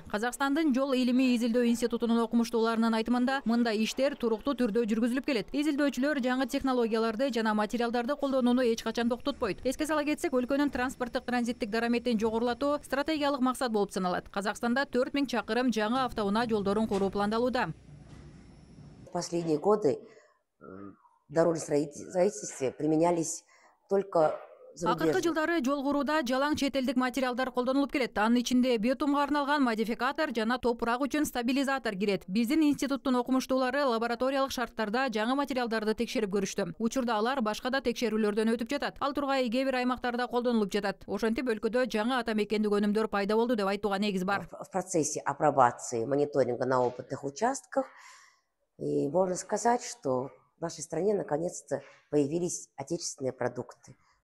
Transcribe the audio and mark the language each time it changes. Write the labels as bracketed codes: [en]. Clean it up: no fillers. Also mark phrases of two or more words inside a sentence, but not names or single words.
[ky] Казакстандын жол илимий изилдөө институтунун окумуштууларынын айтымында, мындай иштер туруктуу түрдө жүргүзүлүп келет. Изилдөөчүлөр жаңы технологияларды жана материалдарды колдонууну эч качан токтотпойт. Эске сала кетсек, өлкөнүн транспорттук транзиттик дараметин жогорулатуу стратегиялык максат болуп саналат. Казакстанда 4000 чакырым жаңы автоунаа жолдорун куруу пландалууда. [ru] В последние годы в дорожном строительстве применялись только [ky] Акыркы жылдары жол курууда жалаң чет элдик материалдар колдонулуп келет. Анын ичинде биотумга арналган модификатор жана топурак үчүн стабилизатор кирет. Биздин институттун окумуштуулары лабораториялык шарттарда жаңы материалдарды текшерип көрүштү. Учурда алар башка да текшерүүлөрдөн өтүп жатат. Ал тургай кээ бир аймактарда колдонулуп жатат. Ошентип өлкөдө жаңы ата мекендик өнүмдөр пайда болду деп айтууга негиз бар. [ru] В процессе апробации мониторинга на опытных участках. И можно сказать, что в нашей стране наконец-то появились отечественные продукты.